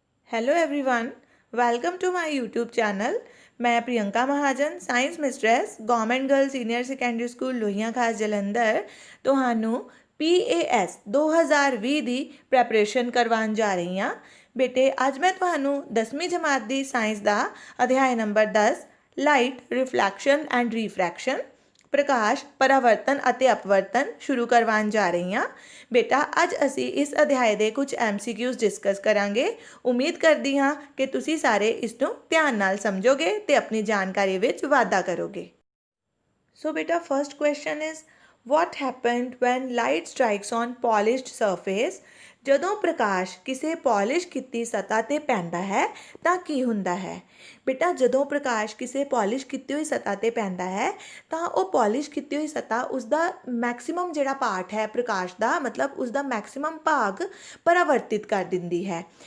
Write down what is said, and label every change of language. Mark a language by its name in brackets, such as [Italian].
[English] Hello everyone, welcome to my YouTube channel. मैं Priyanka Mahajan, science mistress, government girl senior secondary school Lohian Khas Jalandhar [Punjabi] ਤੁਹਾਨੂੰ PAS 2020 ਦੀ preparation ਕਰਵਾਉਣ ਜਾ ਰਹੀ ਹਾਂ। ਬੇਟੇ, ਅੱਜ ਮੈਂ ਤੁਹਾਨੂੰ 10ਵੀਂ ਜਮਾਤ ਦੀ ਸਾਇੰਸ ਦਾ ਅਧਿਆਇ ਨੰਬਰ 10 ਲਾਈਟ, ਰਿਫਲੈਕਸ਼ਨ ਐਂਡ ਰੀਫਰੈਕਸ਼ਨ ਪ੍ਰਕਾਸ਼, ਪਰਾਵਰਤਨ ਅਤੇ ਅਪਵਰਤਨ ਸ਼ੁਰੂ ਕਰਵਾਉਣ ਜਾ ਰਹੀ ਹਾਂ। ਬੇਟਾ, ਅੱਜ ਅਸੀਂ ਇਸ ਅਧਿਆਇ ਦੇ ਕੁਝ MCQs ਡਿਸਕਸ ਕਰਾਂਗੇ। ਉਮੀਦ ਕਰਦੀ ਹਾਂ ਕਿ ਤੁਸੀਂ ਸਾਰੇ ਇਸ ਨੂੰ ਧਿਆਨ ਨਾਲ ਸਮਝੋਗੇ ਤੇ ਆਪਣੀ ਜਾਣਕਾਰੀ ਵਿੱਚ ਵਾਧਾ ਕਰੋਗੇ। [English] So ਬੇਟਾ, first question is what happened when light strikes on polished surface? [Punjabi] ਜਦੋਂ ਪ੍ਰਕਾਸ਼ ਕਿਸੇ ਪੋਲਿਸ਼ ਕੀਤੀ ਸਤ੍ਹਾ ਤੇ ਪੈਂਦਾ ਹੈ ਤਾਂ ਕੀ ਹੁੰਦਾ ਹੈ? ਬੇਟਾ, ਜਦੋਂ ਪ੍ਰਕਾਸ਼ ਕਿਸੇ ਪੋਲਿਸ਼ ਕੀਤੀ ਹੋਈ ਸਤ੍ਹਾ ਤੇ ਪੈਂਦਾ ਹੈ ਤਾਂ ਉਹ ਪੋਲਿਸ਼ ਕੀਤੀ ਹੋਈ ਸਤ੍ਹਾ ਉਸਦਾ ਮੈਕਸਿਮਮ ਜਿਹੜਾ ਪਾਰਟ ਹੈ ਪ੍ਰਕਾਸ਼ ਦਾ, ਮਤਲਬ ਉਸਦਾ ਮੈਕਸਿਮਮ ਭਾਗ ਪਰਾਵਰਤਿਤ ਕਰ ਦਿੰਦੀ ਹੈ।